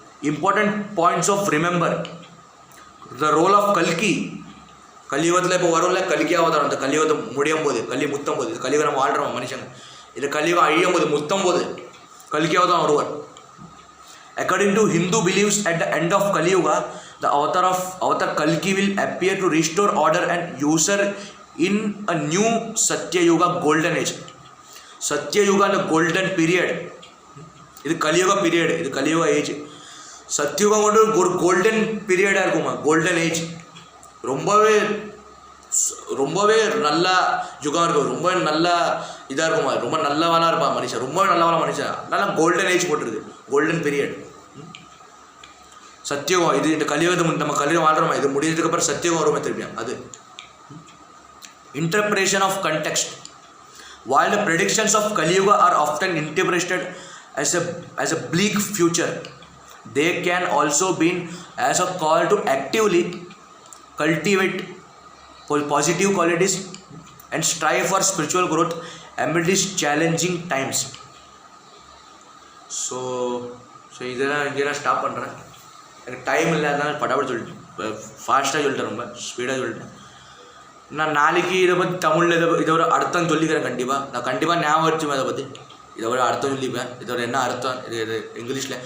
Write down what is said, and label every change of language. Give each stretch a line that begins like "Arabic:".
English: important points of remember, the role of
Tamil: கல்கி. கலியுகத்தில் இப்போ வரும்ல கல்கி அவதாரம், அந்த கலியுகத்தை முடியும் போது, முத்தும் போது, கலியுகம் நம்ம வாழ்கிறோம் மனுஷங்க, இது கலியுகம் அழியும் போது, முத்தும் போது கல்கி அவதாரம் வருவார்.
English: According to Hindu beliefs, at the end of Kali Yuga, the avatar Kalki will appear to restore order and usher in a new Satya Yuga golden age. Satya Yuga the golden period. This Kali Yuga period, this Kali Yuga age.
Tamil: Satya Yuga கொண்டு ஒரு golden பீரியடாக இருக்குமா, golden age. ரொம்பவே ரொம்பவே நல்ல யுகம் இருக்கும், ரொம்ப நல்ல இதாக இருக்குமா, ரொம்ப நல்லவனாக இருப்பான் மனுஷன், ரொம்ப நல்லவனா மனுஷன். நல்லா கோல்டன் ஏஜ் போட்டிருக்கு, கோல்டன் பீரியட் சத்தியுகம். இது இந்த கலியுகத்தை நம்ம கலியுகம் வாழ்கிறோமா, இது முடிஞ்சதுக்கு அப்புறம் சத்தியுகம் வருமே திருப்பியும். அது
English: interpretation of context. While the predictions of Kali Yuga are often interpreted as a bleak future, they can also be as a call to actively cultivate positive qualities and strive for spiritual growth amid these challenging times. So
Tamil: இதெல்லாம் இங்கே நான் stop பண்ணுறேன், எனக்கு time இல்லை, அதனால படாபடி சொல்லிட்டேன், ஃபாஸ்ட்டாக சொல்லிட்டேன், ரொம்ப ஸ்பீடாக சொல்லிட்டேன். நான் நாளைக்கு இதை பற்றி தமிழில் இதோட அர்த்தம் சொல்லிக்கிறேன். நான் கண்டிப்பாக ஞாபகம் வச்சுப்பேன், அதை பற்றி இதோட அர்த்தம் சொல்லிப்பேன், இதோட என்ன அர்த்தம் இது இங்கிலீஷில்.